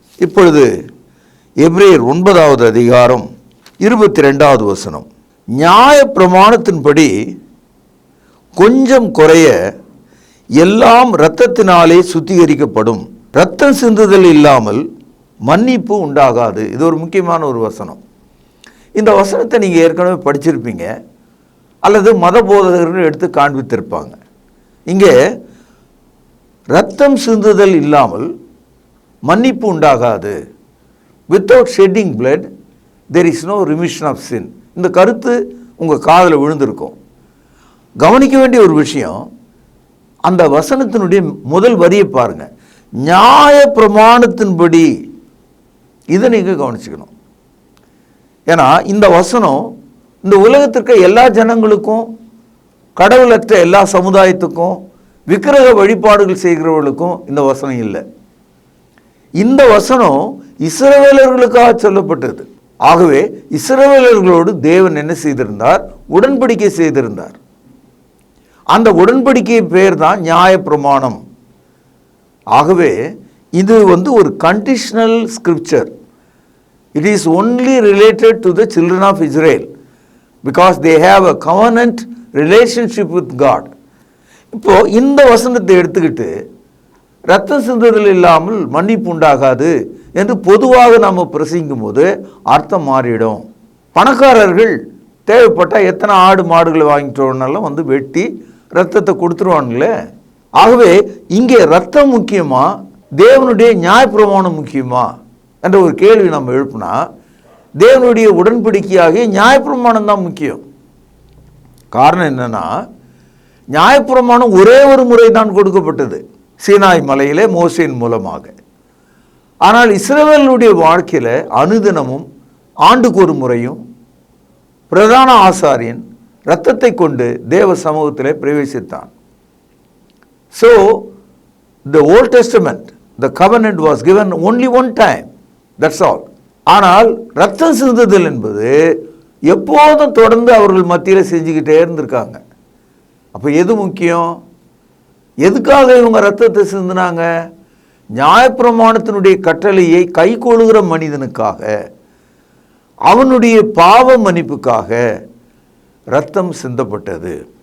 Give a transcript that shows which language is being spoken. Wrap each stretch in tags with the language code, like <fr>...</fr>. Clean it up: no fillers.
<ta>இப்பொழுது எபிரேயர் 9வது அதிகாரம் 22வது வசனம், நியாய பிரமாணத்தின்படி கொஞ்சம் குறைய எல்லாம் இரத்தத்தினாலே சுத்திகரிக்கப்படும், இரத்தம் சிந்துதல் இல்லாமல் மன்னிப்பு உண்டாகாது. இது ஒரு முக்கியமான ஒரு வசனம். இந்த வசனத்தை நீங்கள் ஏற்கனவே படிச்சிருப்பீங்க அல்லது மத போதகர்கள் எடுத்து காண்பித்திருப்பாங்க. இங்கே இரத்தம் சிந்துதல் இல்லாமல் மன்னிப்பு உண்டாகாது.</ta> <en>Without shedding blood there is no remission of sin.</en> <ta>இந்த கருத்து உங்கள் காதில் விழுந்திருக்கும். கவனிக்க வேண்டிய ஒரு விஷயம், அந்த வசனத்தினுடைய முதல் வரியை பாருங்க, நியாய பிரமாணத்தின்படி. இதை நீங்கள் கவனிச்சுக்கணும். ஏன்னா இந்த வசனம் இந்த உலகத்திற்கு எல்லா ஜனங்களுக்கும், கடவுளற்ற எல்லா சமுதாயத்துக்கும், விக்கிரக வழிபாடுகள் செய்கிறவர்களுக்கும் இந்த வசனம் இல்லை. இந்த வசனம் இஸ்ரவேலர்களுக்காக சொல்லப்பட்டது. ஆகவே இஸ்ரவேலர்களோடு தேவன் என்ன செய்திருந்தார்? உடன்படிக்கை செய்திருந்தார். அந்த உடன்படிக்கை பேர் தான் நியாய பிரமாணம். ஆகவே இது ஒரு</ta> <en>Conditional scripture. It is only related to the children of Israel because they have a covenant relationship with God.</en> <ta>இப்போ இந்த வசனத்தை எடுத்துக்கிட்டு இரத்தம் சிந்துதல் இல்லாமல் மன்னிப்பு உண்டாகாது என்று பொதுவாக நாம் பிரசங்கிக்கும் போது அர்த்தம் மாறிடும். பணக்காரர்கள் தேவைப்பட்டால் எத்தனை ஆடு மாடுகளை வாங்கிட்டோன்னாலும் வெட்டி இரத்தத்தை கொடுத்துருவானுங்களே. ஆகவே இங்கே இரத்தம் முக்கியமா, தேவனுடைய நியாயப்பிரமாணம் முக்கியமா என்ற ஒரு கேள்வி நம்ம எழுப்பினா, தேவனுடைய உடன்படிக்கையாகிய நியாயப்பிரமாணம் தான் முக்கியம். காரணம் என்னன்னா, நியாயப்பிரமாணம் ஒரே ஒரு முறை தான் கொடுக்கப்பட்டது, சீனாய் மலையிலே மோசேயின் மூலமாக. ஆனால் இஸ்ரவேலுடைய வாழ்க்கையில் அனுதினமும் ஆண்டுக்கு ஒரு முறையும் பிரதான ஆசாரியன் இரத்தத்தை கொண்டு தேவ சமூகத்திலே பிரவேசித்தான்.</ta> <en>So the Old Testament, the covenant was given only one time. That's all.</en> <ta>ஆனால் இரத்தம் சிந்துதல் என்பது எப்போதும் தொடர்ந்து அவர்கள் மத்தியில் செஞ்சுக்கிட்டே இருந்திருக்காங்க. அப்போ எது முக்கியம்? எதுக்காக இவங்க இரத்தத்தை சிந்தினாங்க? நியாயப்பிரமாணத்தினுடைய கட்டளையை கை கொள்ளுகிற மனிதனுக்காக, அவனுடைய பாவ மன்னிப்புக்காக இரத்தம் சிந்தப்பட்டது.</ta>